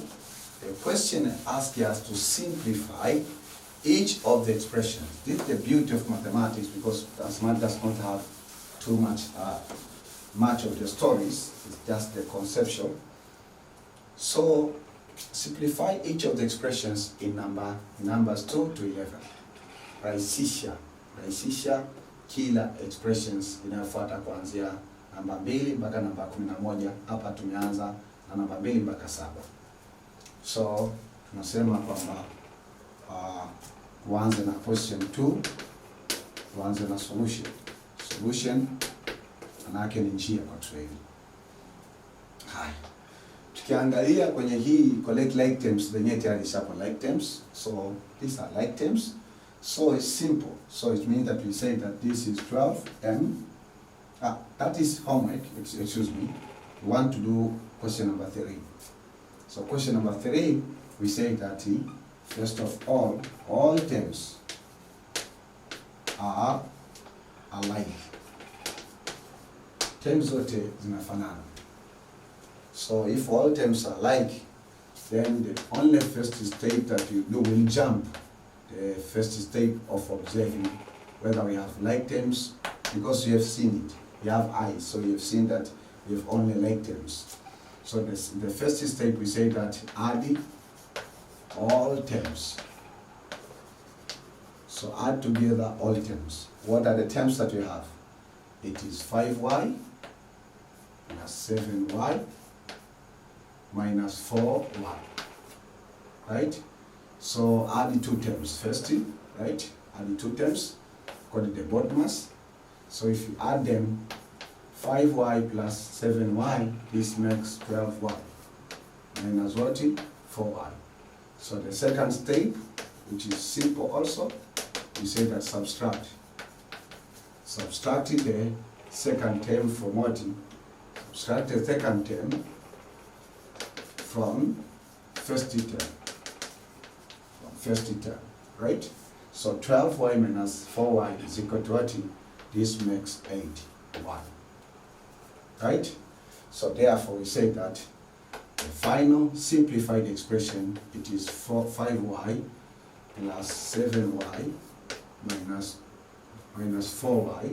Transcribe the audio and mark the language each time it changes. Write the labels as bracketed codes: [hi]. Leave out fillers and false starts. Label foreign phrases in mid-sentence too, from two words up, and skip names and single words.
[en] The question asks us to simplify each of the expressions. This is the beauty of mathematics, because math does not have too much of the stories. It's just the conceptual. So simplify each of the expressions in numbers 2 to 11. [sw] Rahisisha kila expressions inayofuata kuanzia namba 2 mpaka namba 11. Hapa tumeanza na namba 2 mpaka 7. So tunasema kwamba tuanze na question 2, tuanze na solution. Solution manake ni njia kwa Kiswahili. Hai. Tukiangalia kwenye hii [en] collect like terms, the net [sw] tayari shapo [en] like terms. So these are like terms. So it's simple. So it means that we say that this is 12m. That is homework, excuse me. We want to do question number 3. So question number 3, we say that first of all terms are alike. [sw] Terms zote zinafanana. [en] So if all terms are alike, then the only first step that you do will jump the first step of observing whether we have like terms, because you have seen it. You have eyes, so you have seen that we have only like terms. So the first step we say that add all terms. So add together all terms. What are the terms that we have? It is 5y plus 7y minus 4y, right? So add the 2 terms first, right? Add the 2 terms, call it the bottomers. So if you add them, 5y plus 7y, this makes 12y minus what? 4y. So the second step, which is simple also, we say that subtract. Subtract the second term from what? Subtract the second term from first term. Right? So 12y minus 4y is equal to what? This makes 8y. Right? So therefore we say that the final simplified expression, it is 5y plus 7y minus 4y.